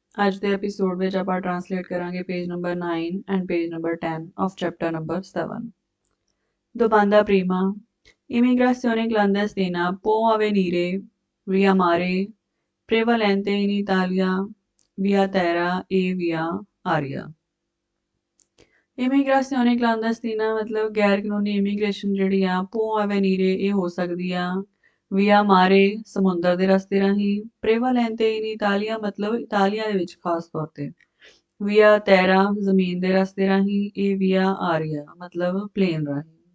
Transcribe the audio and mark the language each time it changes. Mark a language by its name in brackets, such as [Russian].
[Punjabi] ਅੱਜ ਦੇ ਐਪੀਸੋਡ ਵਿੱਚ ਆਪਾਂ ਟਰਾਂਸਲੇਟ ਕਰਾਂਗੇ page number 9 and page number 10 of chapter number 7. [Italian] Domanda prima. Immigrazione clandestina può avvenire via mare, prevalente in Italia, via terra e via aria. [Punjabi] Immigration ਕਲਾਂਡਸਟੀਨਾ [Hindi] मतलब गैर कानूनी [Punjabi] immigration ਜਿਹੜੀ ਆ ਪੋ ਐਵੇਨੀਰੇ ਇਹ ਹੋ ਸਕਦੀ ਆ ਵੀਆ ਮਾਰੇ ਸਮੁੰਦਰ ਦੇ ਰਸਤੇ ਰਾਹੀਂ ਪ੍ਰੇਵਾਲੈਂਤੇ ਇਨ ਇਟਾਲੀਆ मतलब ਇਟਾਲੀਆ ਦੇ ਵਿੱਚ ਖਾਸ ਤੌਰ ਤੇ ਵੀਆ ਤੈਰਾ ਜ਼ਮੀਨ ਦੇ ਰਸਤੇ ਰਾਹੀਂ ਇਹ ਵੀਆ ਆਰੀਆ मतलब ਪਲੇਨ ਰਾਹੀਂ